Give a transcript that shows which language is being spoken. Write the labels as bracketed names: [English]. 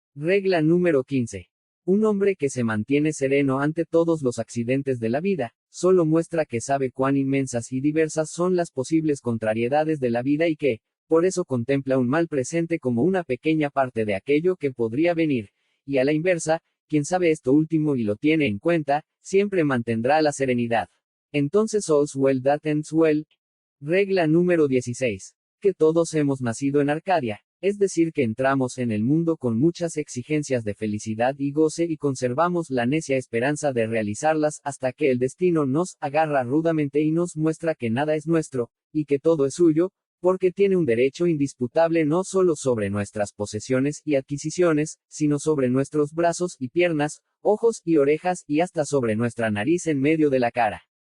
[Spanish] Regla número 15. Un hombre que se mantiene sereno ante todos los accidentes de la vida, solo muestra que sabe cuán inmensas y diversas son las posibles contrariedades de la vida y que, por eso contempla un mal presente como una pequeña parte de aquello que podría venir, y a la inversa, quien sabe esto último y lo tiene en cuenta, siempre mantendrá la serenidad. Entonces [English] all's well that ends well. [Spanish] Regla número 16. Que todos hemos nacido en Arcadia, es decir que entramos en el mundo con muchas exigencias de felicidad y goce y conservamos la necia esperanza de realizarlas hasta que el destino nos agarra rudamente y nos muestra que nada es nuestro, y que todo es suyo, porque tiene un derecho indisputable no solo sobre nuestras posesiones y adquisiciones, sino sobre nuestros brazos y piernas, ojos y orejas y hasta sobre nuestra nariz en medio de la cara.